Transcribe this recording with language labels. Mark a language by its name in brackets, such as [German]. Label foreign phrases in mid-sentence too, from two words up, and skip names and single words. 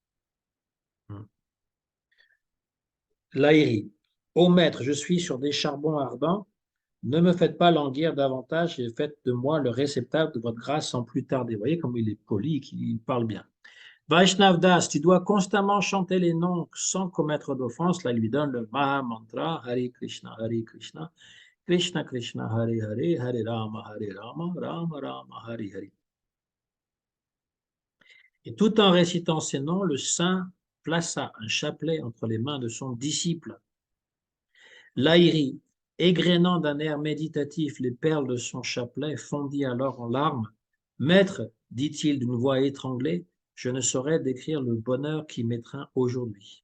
[French] Laïri. Ô maître, je suis sur des charbons ardents, ne me faites pas languir davantage et faites de moi le réceptacle de votre grâce sans plus tarder. Vous voyez comme il est poli, qu'il parle bien. Vaishnav Das, tu dois constamment chanter les noms sans commettre d'offense. Là, il lui donne le [Sanskrit] महा मन्त्र, [French] Hare Krishna, Krishna Krishna, Hare Hare, Hare Rama, Rama Rama, Hare Hare. Et tout en récitant ces noms, le saint plaça un chapelet entre les mains de son disciple. Laïri, égrénant d'un air méditatif les perles de son chapelet, fondit alors en larmes. Maître, dit-il d'une voix étranglée, je ne saurais décrire le bonheur qui m'étreint aujourd'hui.